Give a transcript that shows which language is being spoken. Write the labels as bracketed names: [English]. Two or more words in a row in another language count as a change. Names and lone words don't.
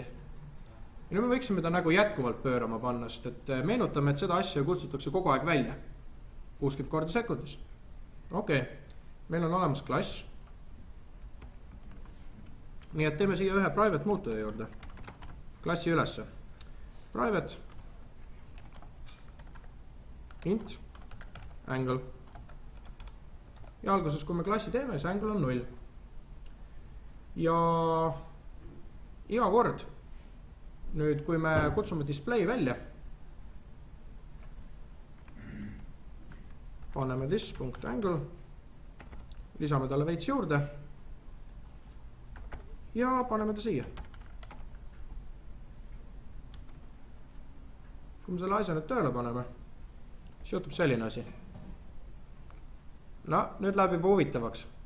[Estonian] Ja nüüd me võiksime ta nagu jätkuvalt pöörama panna, sest et meenutame, et seda asja kutsutakse kogu aeg välja. 60 korda sekundis. Okei, meil on olemas klass. Nii et teeme siia ühe private muutuja juurde. Klassi ülesse. [English] Private int angle. [Estonian] Ja alguses, kui me klassi teeme, see angle on 0. Ja iga kord, nüüd kui me kutsume display välja, paneme this.angle, lisame talle veits juurde ja paneme ta siia. Kui me selle asja nüüd tööle paneme, siis juhtub selline asi. No, nüüd läheb juba huvitavaks.